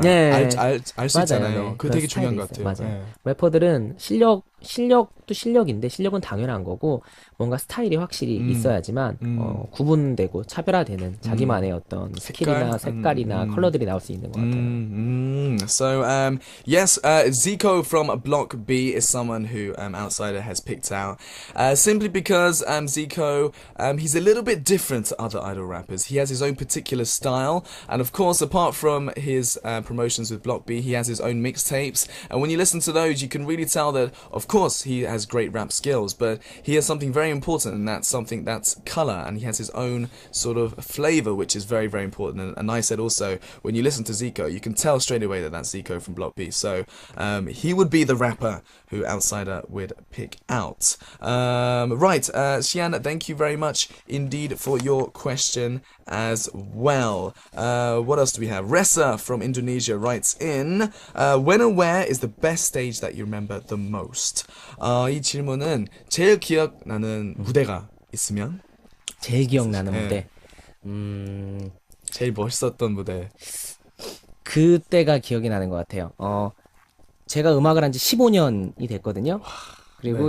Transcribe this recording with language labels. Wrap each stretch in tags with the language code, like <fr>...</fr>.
<ko>네. 알 수 맞아요. 있잖아요. 네. 그거 그런 되게 중요한 스타일이 것 같아요. 있어요. 맞아요. 네. 래퍼들은 실력도 실력인데 실력은 당연한 거고 뭔가 스타일이 확실히 있어야지만 구분되고 차별화되는 자기만의 어떤 스킬이나 색깔이나 컬러들이 나올 수 있는 것 같아요.</ko> <en>So, yes, Zico from Block B is someone who Outsider has picked out. Simply because Zico, he's a little bit different to other idol rappers. He has his own particular style. And of course, apart from his promotions with Block B, he has his own mixtapes. And when you listen to those, you can really tell that, of course, he has great rap skills, but he has something very important, and that's color. And he has his own sort of flavor, which is very, very important. And I said also, when you listen to Zico, you can tell straight away that that's Zico from Block B. So he would be the rapper who Outsider would pick out. Right, Xian, thank you very much indeed for your question as well. What else do we have? Ressa from Indonesia writes in, when or where is the best stage that you remember the most?</en> <ko>이 질문은 제일 기억나는 무대가 있으면? 제일 기억나는 네. 무대. 제일 멋있었던 무대. 그때가 기억이 나는 것 같아요. 제가 음악을 한 지 15년이 됐거든요. 그리고</ko>